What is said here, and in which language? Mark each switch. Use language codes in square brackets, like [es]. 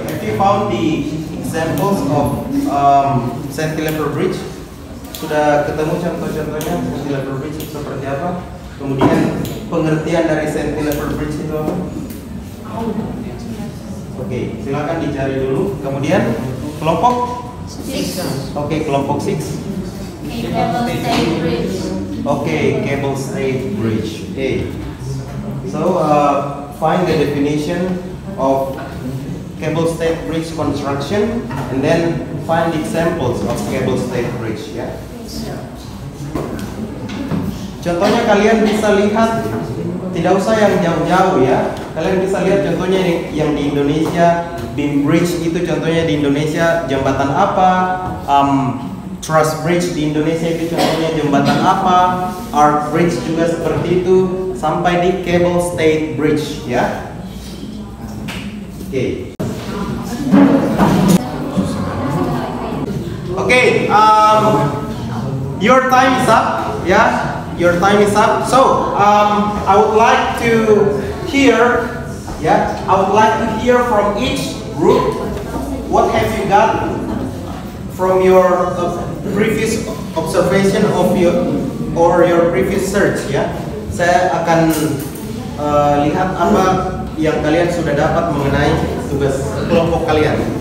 [en] Have you found the examples of cantilever bridge? [id] Sudah ketemu contoh-contohnya cantilever bridge itu seperti apa? Kemudian pengertian dari cantilever bridge itu apa? Oke, silakan dicari dulu. Kemudian kelompok 6. Oke, kelompok 6. [en] Cable stayed bridge. Okay, cable stayed bridge. Okay. So find the definition of cable stayed bridge construction and then find examples of cable stayed bridge ya. [id] Contohnya kalian bisa lihat, tidak usah yang jauh-jauh ya. Kalian bisa lihat contohnya yang di Indonesia, beam bridge itu contohnya di Indonesia jembatan apa, truss bridge di Indonesia itu contohnya jembatan apa, arch bridge juga seperti itu, sampai di cable stayed bridge ya. Oke. [en] Okay, your time is up, yeah. Your time is up. So, I would like to hear, yeah. I would like to hear from each group. What have you got from your previous observation of your previous search, ya? [id] Saya akan lihat apa yang kalian sudah dapat mengenai tugas kelompok kalian.